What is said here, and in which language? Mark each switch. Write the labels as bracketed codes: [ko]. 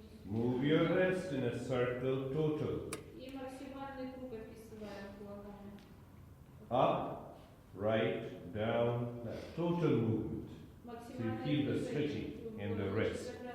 [en] Move your wrist in a circle total. [ru] И максимальный круг описываем кулаками. [en] Up, right, down, left. Total movement. So you feel the stretching in the wrist.